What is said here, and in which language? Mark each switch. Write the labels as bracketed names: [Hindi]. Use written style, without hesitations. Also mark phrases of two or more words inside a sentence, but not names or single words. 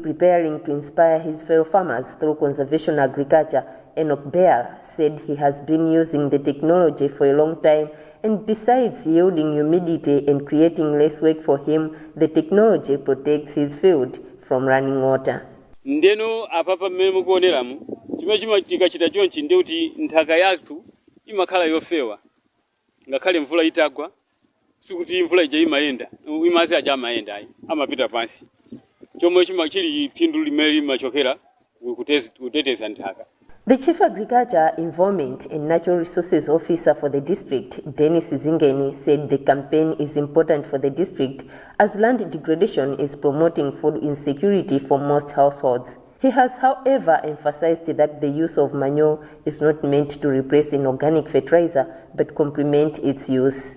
[English] preparing to inspire his fellow farmers through conservation agriculture, Enoch Bear said he has been using the technology for a long time, and besides yielding humidity and creating less work for him, the technology protects his field from running water. [Nyanja] Ndeno apapa mmene mukuoneramu chimene chimachitika chita chonchi ndi kuti nthaka yathu imakhala yofewa ngakhale mvula itagwa sikuti mvula ija imayenda imazi aja amayenda ayi amapita pansi chomwe chili phindu limene limachokera kuteteza nthaka. [English] The Chief Agriculture, Environment and Natural Resources Officer for the district, Dennis Zingeni, said the campaign is important for the district as land degradation is promoting food insecurity for most households. He has, however, emphasized that the use of manure is not meant to replace inorganic fertilizer but complement its use.